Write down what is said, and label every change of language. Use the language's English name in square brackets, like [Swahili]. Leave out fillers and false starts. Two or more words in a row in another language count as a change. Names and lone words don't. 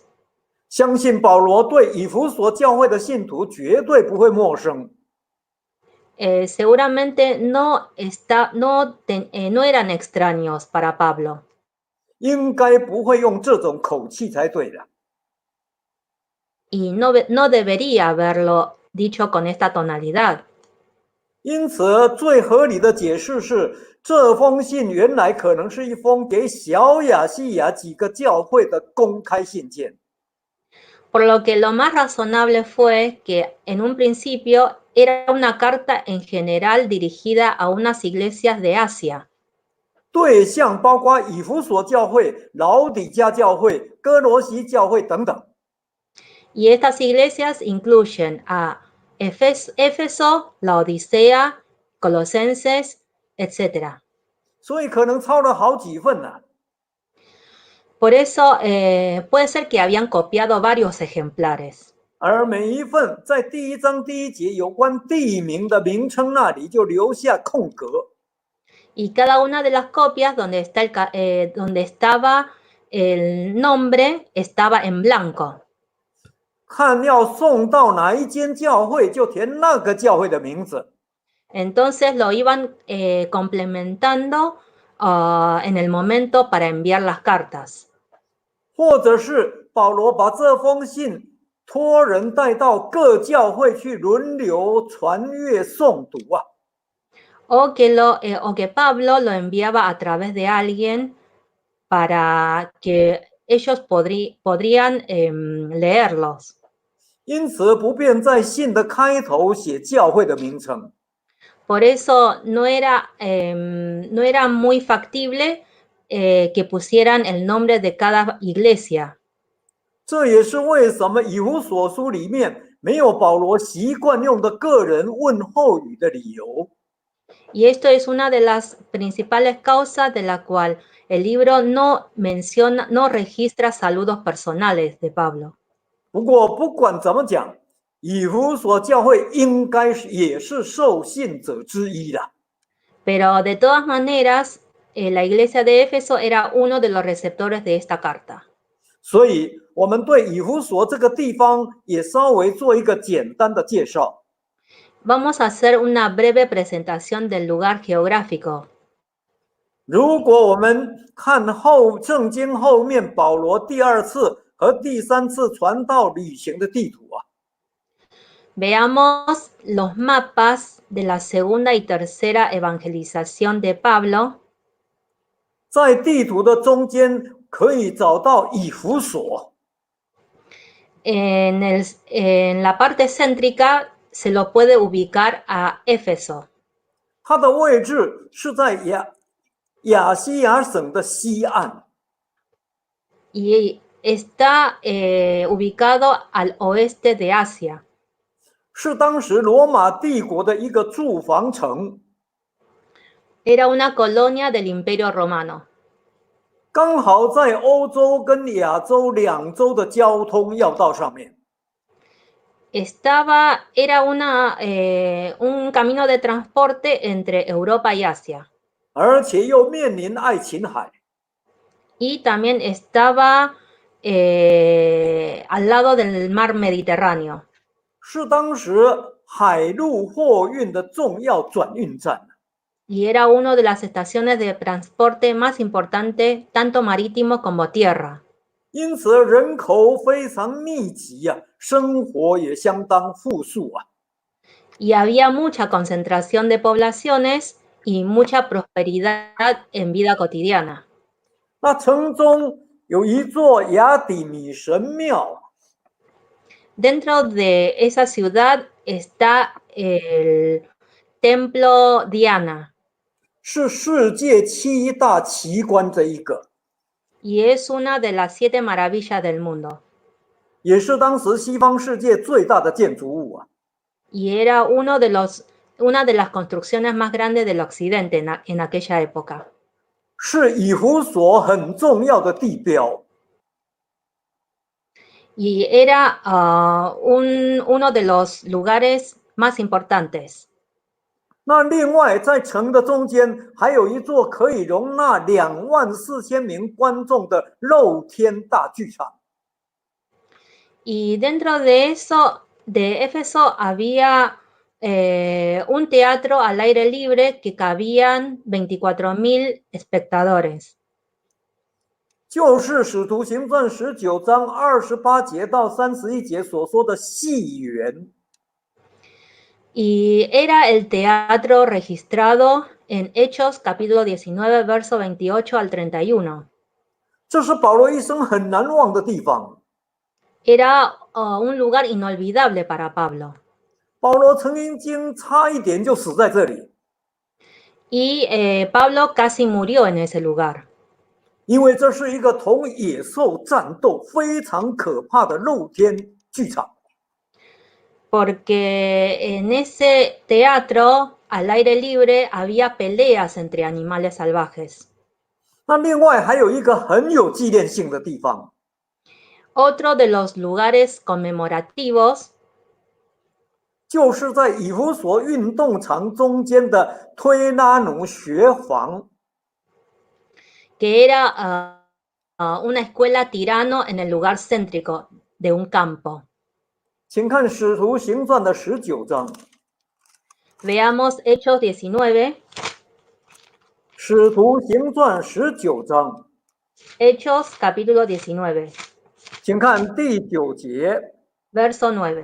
[Chinese] 相信保罗对以弗所教会的信徒绝对不会陌生。 [Spanish] Seguramente no eran extraños para Pablo. [Chinese] 应该不会用这种口气才对的。 [Spanish] Y no debería haberlo dicho con esta tonalidad. [Chinese] 因此，最合理的解释是，这封信原来可能是一封给小亚细亚几个教会的公开信件。 [Spanish] Por lo que lo más razonable fue que en un principio era una carta en general dirigida a unas iglesias de Asia. [Chinese] 对象包括以弗所教会、老底嘉教会、哥罗西教会等等。 [Spanish] Y estas iglesias incluyen a Éfeso, Laodicea, Colosenses, etc. [Chinese] 所以可能抄了好几份呢。 [Spanish] Por eso puede ser que habían copiado varios ejemplares. [Chinese] 而每一份在第1章第1节有关地名的名称那里就留下空格。 [Spanish] Y cada una de las copias donde estaba el nombre estaba en blanco. [Chinese] 看要送到哪一间教会，就填那个教会的名字。 [Spanish] Entonces lo iban complementando en el momento para enviar las cartas. [Chinese] 或者是保罗把这封信托人带到各教会去轮流传阅诵读啊。 [Spanish] O que Pablo lo enviaba a través de alguien para que ellos podrían leerlos. [Chinese] 因此不便在信的开头写教会的名称。 [Spanish] Por eso no era muy factible que pusieran el nombre de cada iglesia. [Chinese] 这也是为什么以弗所书里面没有保罗习惯用的个人问候语的理由。 [Spanish] Y esto es una de las principales causas de la cual el libro no registra saludos personales de Pablo. [Chinese] 不过不管怎么讲，以弗所教会应该也是受信者之一的。 [Spanish] Pero de todas maneras, la iglesia de Éfeso era uno de los receptores de esta carta. [Chinese] 所以我们对以弗所这个地方也稍微做一个简单的介绍。 [Spanish] Vamos a hacer una breve presentación del lugar geográfico. [Chinese] 如果我们看圣经后面保罗第2次和第3次传道旅行的地图啊， [Spanish] Veamos los mapas de la segunda y tercera evangelización de Pablo. [Chinese] 在地图的中间可以找到以弗所， [Spanish] En la parte céntrica se lo puede ubicar a Éfeso. [Chinese] 它的位置是在亚细亚省的西岸， [Spanish] Y está ubicado al oeste de Asia. [Chinese] 是当时罗马帝国的一个驻防城， [Spanish] Era una colonia del Imperio Romano. [Chinese] 刚好在欧洲跟亚洲2洲的交通要道上面。 [Spanish] Era un camino de transporte entre Europa y Asia. [Chinese] 而且又面临爱琴海， [Spanish] Y también estaba al lado del mar Mediterráneo. [Chinese] 是当时海陆货运的重要转运站。 [Spanish] Y era una de las estaciones de transporte más importantes, tanto marítimo como tierra. [Chinese] 因此人口非常密集啊，生活也相当富庶啊。 [Spanish] Y había mucha concentración de poblaciones y mucha prosperidad en vida cotidiana. [Chinese] 那城中有一座雅典女神庙， [Spanish] Dentro de esa ciudad está el Templo Diana. [Chinese] 是世界7大奇观这一个， [Spanish] Y es una de las 7 maravillas del mundo. [Chinese] 也是当时西方世界最大的建筑物啊。 [Spanish] Y era una de las construcciones más grandes del occidente en aquella época. [Chinese] 是以弗所很重要的地标。 [Spanish] Y era uno de los lugares más importantes. [Chinese] 那另外在城的中间还有一座可以容纳24000名观众的露天大剧场。 [Spanish] Y dentro de eso, de Éfeso, había un teatro al aire libre que cabían 24,000 espectadores. [Chinese] 就是使徒行传19章28节到31节所说的戏园。 [Spanish] Y era el teatro registrado en Hechos capítulo 19, verso 28 al 31. [Chinese] 这是保罗一生很难忘的地方。 [Spanish] Era un lugar inolvidable para Pablo. [Chinese] 保罗曾经差一点就死在这里， [Spanish] Y Pablo casi murió en ese lugar. [Chinese] 因为这是一个同野兽战斗非常可怕的露天剧场。 [Spanish] Porque en ese teatro al aire libre había peleas entre animales salvajes. [Chinese] 那另外还有一个很有纪念性的地方， [Spanish] Otro de los lugares conmemorativos [Chinese] 就是在以弗所运动场中间的推拉努学房。 [Spanish] que era una escuela tirano en el lugar céntrico de un campo. [Chinese] 请看《使徒行传》的19章，《 [Spanish] Veamos Hechos 19, [Chinese] 使徒行传》19章， [Spanish] Hechos capítulo 19, [Chinese] 请看第9节。 [Spanish] verso 9,